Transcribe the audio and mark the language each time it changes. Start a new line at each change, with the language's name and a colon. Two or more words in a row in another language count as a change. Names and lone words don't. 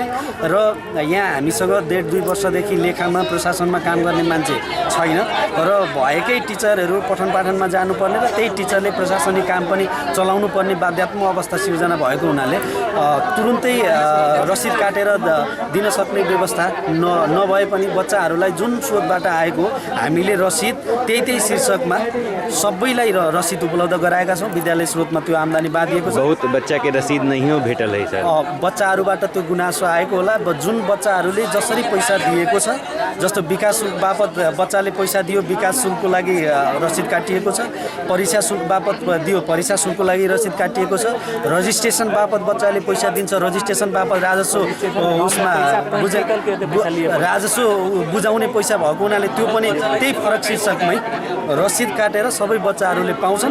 Nepali: र यहाँ हामीसँग 1.5-2 वर्षदेखि लेखामा प्रशासनमा काम गर्ने मान्छे छैन र भएकै टिचरहरू पठन पाठनमा जानुपर्ने र त्यही टिचरले प्रशासनिक काम पनि चलाउनु पर्ने बाध्यात्मक अवस्था सिर्जना भएको हुनाले तुरुन्तै रसिद काटेर दिन सक्ने व्यवस्था नभए पनि बच्चाहरूलाई जुन स्रोतबाट आएको हामीले रसिद त्यही शीर्षकमा सबैलाई रसिद उपलब्ध गराएका छौँ। विद्यालय स्रोतमा त्यो आम्दानी बाँधिएको छ।
Maithili: बहुत बच्चा के रसीद नहीं हो भेटल है सर।
Nepali: बच्चाहरूबाट त्यो गुनासो आएको होला। जुन बच्चाहरूले जसरी पैसा दिएको छ, जस्तो विकास शुल्क बापत बच्चाले पैसा दियो विकास शुल्कको लागि रसिद काटिएको छ, परीक्षा शुल्क बापत दियो परीक्षा शुल्कको लागि रसिद काटिएको छ, रजिस्ट्रेसन बापत बच्चाले पैसा दिन्छ रजिस्ट्रेसन बापत राजस्व उसमा राजस्व बुझाउने पैसा भएको हुनाले त्यो पनि त्यही फरक शीर्षकमै रसिद काटेर सबै बच्चाहरूले पाउँछन्।